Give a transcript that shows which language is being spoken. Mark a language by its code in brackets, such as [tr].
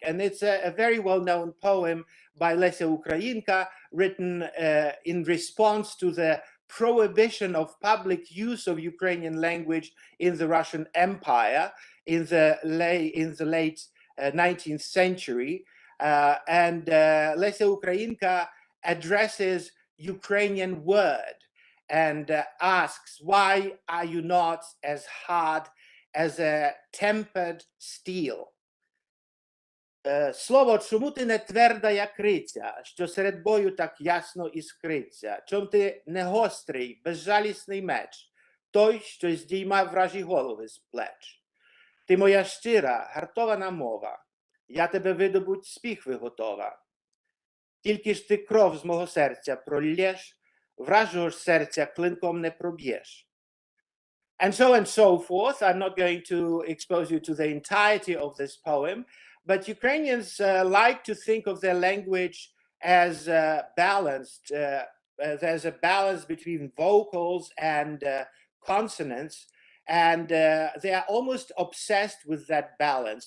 [en] And it's a very well-known poem by Lesia Ukrainka, written in response to the prohibition of public use of Ukrainian language in the Russian Empire in the late 19th century. And Lesia Ukrainka addresses Ukrainian word and asks, "Why are you not as hard as a tempered steel?" [uk] Слово, чому ти не тверда, як криця, що серед бою так ясно іскриться? Чом ти не гострий, безжалісний меч, той, що здійма вражі голови з плеч? Ти моя щира, гартована мова, я тебе видобуть з піхви готова. Тільки ж ти кров з мого серця проллєш, вражого ж серця клинком не проб'єш. [en] And so forth. I'm not going to expose you to the entirety of this poem, but Ukrainians like to think of their language as balanced. There's a balance between vocals and consonants, and they are almost obsessed with that balance.